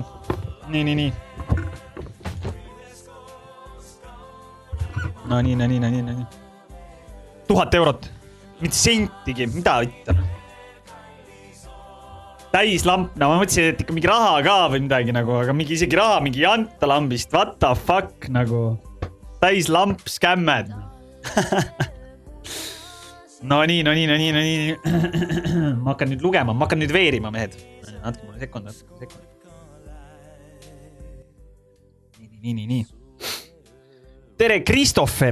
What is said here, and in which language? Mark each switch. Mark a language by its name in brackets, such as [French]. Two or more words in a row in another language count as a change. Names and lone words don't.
[Estonian] Nii. No nii. 1000 eurot. mitte sentigi, mida ütlen. Täislamp, no ma mõtlesin, et ikka mingi raha ka või midagi nagu, aga mingi isegi raha, mingi jantalambist, [English] what the fuck nagu. [Estonian] Täislamp, skämmed. No nii. Ma hakkan nüüd lugema, ma hakkan nüüd veerima, mehed. Andke mulle sekund. Nii. Tere, Christopher.